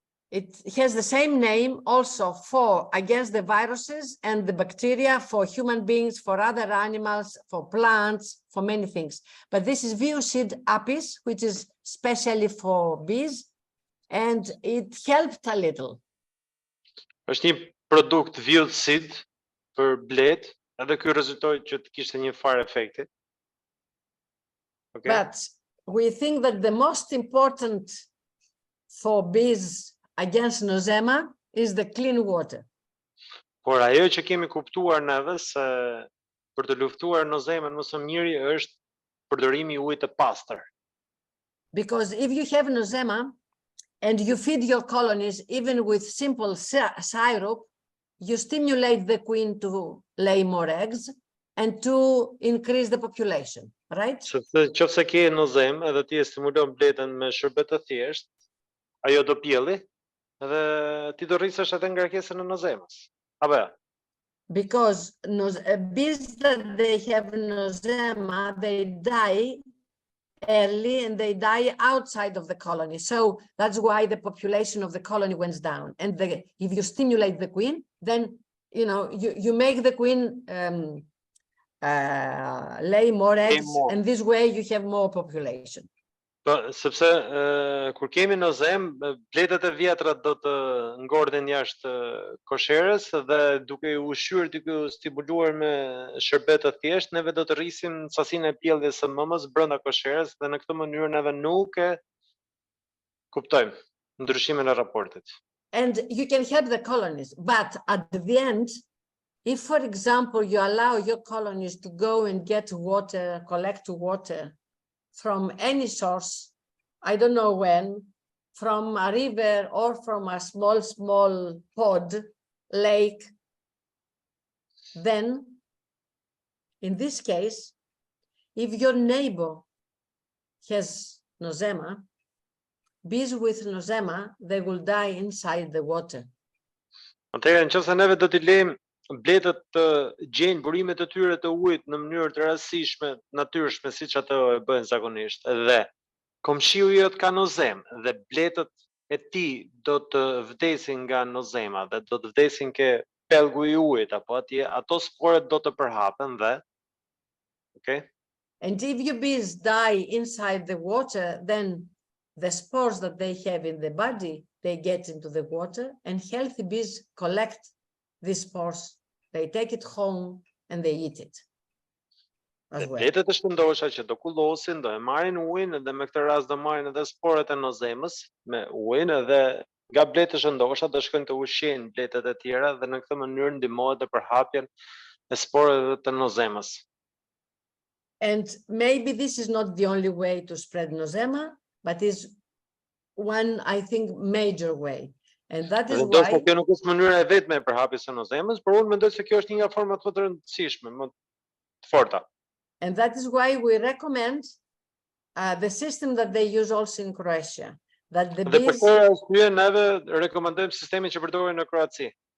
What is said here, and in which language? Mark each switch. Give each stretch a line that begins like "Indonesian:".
English: It has the same name also for against the viruses and the bacteria, for human beings, for other animals, for plants, for many things. But this is Viucid apis, which is specially for bees, and it helped a little.
Albanian: Është një produkt Viucid për blet, edhe ky rezultoi që të kishte një farë efekti.
English: Okay. But we think that the most important for bees against Nosema is the clean water.
Albanian: Por ajo që kemi kuptuar neve se për të luftuar Nosemën më së miri është përdorimi I ujit të pastër.
English: Because if you have Nosema and you feed your colonies even with simple syrup, you stimulate the queen to lay more eggs and to increase the population, right?
Albanian: Sepse nëse ke Nozemë edhe ti e stimulon bletën me shërbet të thjeshtë, ajo do pjelli dhe ti do rrisësh atë ngarkesën e Nozemës. Apo?
English: Because bees that they have Nosema, they die early and they die outside of the colony. So that's why the population of the colony went down. And if you stimulate the queen, then you make the queen lay more eggs, and this way you have more population.
Albanian: Sepse kur kemi Nozem, bletet e vjetra do të ngorden jashtë kosherës dhe duke u ushqyer, duke u stimuluar me shërbet të thjeshtë, neve do të rrisim sasinë e pjelljes së mëmës brenda kosherës dhe në këtë mënyrë neve nuk e kuptojmë ndryshimin e raportit.
English: And you can help the colonies, but at the end, if, for example, you allow your colonies to go and get water, collect water from any source, I don't know when, from a river or from a small pond, lake, then in this case, if your neighbor has Nosema, bees with Nosema, they will die inside the water.
Albanian: Atëherë nëse neve do t'i lejmë bletët të gjejnë burimet e tyre të ujit në mënyrë të rastësishme, natyrshme, siç ato e bëjnë zakonisht, dhe komshiu jot ka nozem dhe bletët e tij do të vdesin nga nozema dhe do të vdesin ke pellgu i ujit apo atje, ato sporet do të përhapen dhe okay?
English: And if your bees die inside the water, then the spores that they have in the body, they get into the water, and healthy bees collect these spores. They take it home and they eat it as well.
Albanian: Bletët e shëndosha që do kullosin, do e marrin ujin dhe me këtë rast do marrin edhe sporet e nozemës me ujin dhe nga bletët e shëndosha do shkojnë të ushqejnë bletët e tjera dhe në këtë mënyrë ndihmohet në përhapjen e sporeve të nozemës.
English: And maybe this is not the only way to spread Nosema, but is one, I think, major way. And that is why...
Albanian: Kjo nuk është mënyra e vetme e përhapjes së nozemës, por unë mendoj se kjo është një nga format më të rëndësishme, më të forta.
English: And that is why we recommend the system that they use also in Croatia. That the bees...
Albanian: neve rekomandojmë sistemin që përdoren në Kroaci.